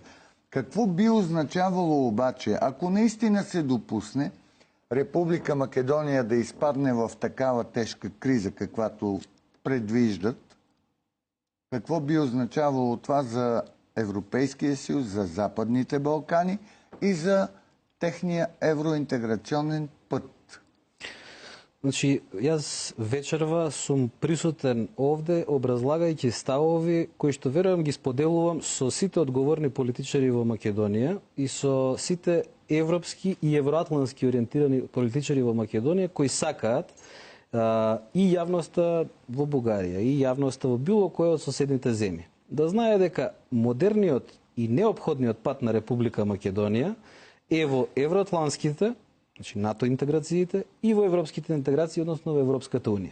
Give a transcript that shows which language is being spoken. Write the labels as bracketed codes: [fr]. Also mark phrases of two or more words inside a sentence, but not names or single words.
[bg] Какво би означавало обаче, ако наистина се допусне Република Македония да изпадне в такава тежка криза, каквато предвиждат? Какво би означавало това за Европейския съюз, за Западните Балкани и за техния евроинтеграционен път? [mk] Значи, јас вечерва сум присутен овде образлагајќи ставови кои што верувам ги споделувам со сите одговорни политичари во Македонија и со сите европски и евроатлантски ориентирани политичари во Македонија кои сакаат и јавноста во Бугарија и јавноста во било која од соседните земји да знае дека модерниот и неопходниот пат на Република Македонија е во евроатлантските, значи НАТО интеграциите и во европските интеграции, односно во Европската унија.